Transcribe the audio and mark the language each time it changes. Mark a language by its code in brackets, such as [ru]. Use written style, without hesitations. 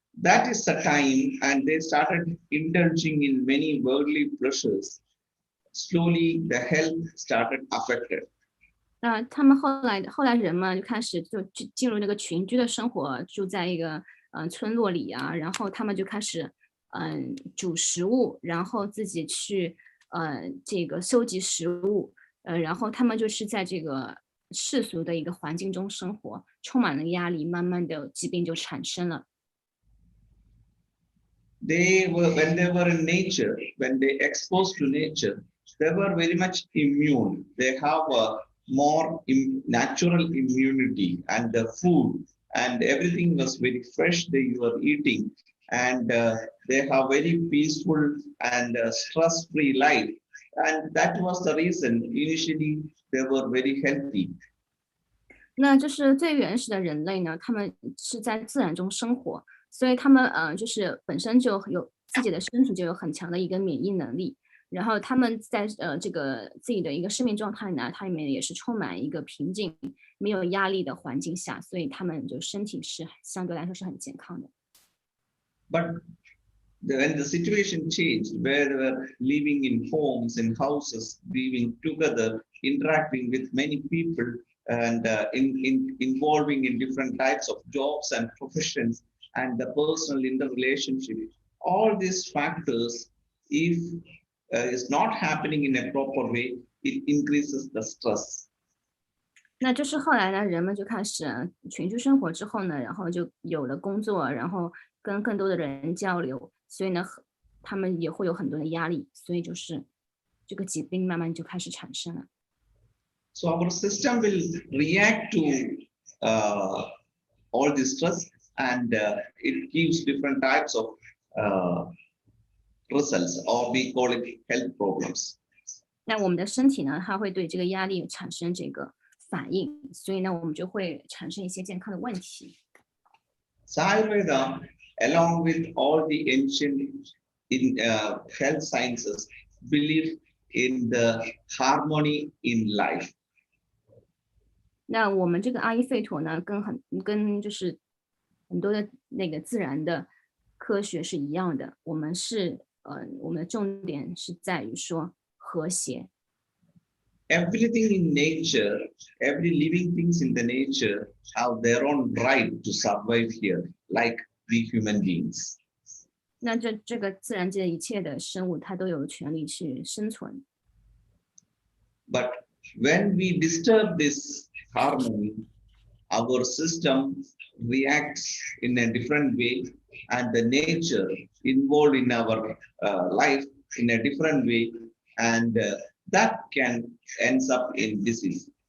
[en] That is the time, and they started indulging in many worldly pleasures. Slowly, the health started affected. [zh] 那他们后来人们就开始就进入那个群居的生活，住在一个村落里啊，然后他们就开始煮食物，然后自己去这个收集食物，然后他们就是在这个世俗的一个环境中生活，充满了压力，慢慢的疾病就产生了。 [en] When they were in nature, when they exposed to nature, they were very much immune. They have a more natural immunity, and the food and everything was very fresh they were eating, and they have very peaceful and stress-free life. And that was the reason initially they were very healthy. [zh] 那就是最原始的人类呢，他们是在自然中生活，所以他们就是本身就有自己的身体就有很强的一个免疫能力，然后他们在这个自己的一个生命状态呢，它里面也是充满一个平静、没有压力的环境下，所以他们就身体是相对来说是很健康的。 [en] But when the situation changed, where they were living in homes, in houses, living together, interacting with many people, and involving in different types of jobs and professions, and the personal interrelationship, all these factors, if is not happening in a proper way, it increases the stress. [zh] 那就是后来呢，人们就开始群居生活之后呢，然后就有了工作，然后跟更多的人交流，所以呢，他们也会有很多的压力，所以就是这个疾病慢慢就开始产生了。 [en] So our system will react to all this stress, and it gives different types of uh, results, or we call it health problems. [zh] 那我们的身体呢，它会对这个压力产生这个反应，所以呢，我们就会产生一些健康的问题。 [en] So Ayurveda, along with all the ancient health sciences, believe in the harmony in life. [zh] 那我们这个阿育吠陀呢，跟就是很多的那个自然的科学是一样的，我们的重点是在于说和谐。 [en] Everything in nature, every living things in the nature have their own right to survive here, like we human beings. [zh] 那这个自然界一切的生物，它都有权利去生存。 [en] But when we disturb this harmony, our system reacts in a different way, and the nature involved in our life in a different way, and that can ends up in disease.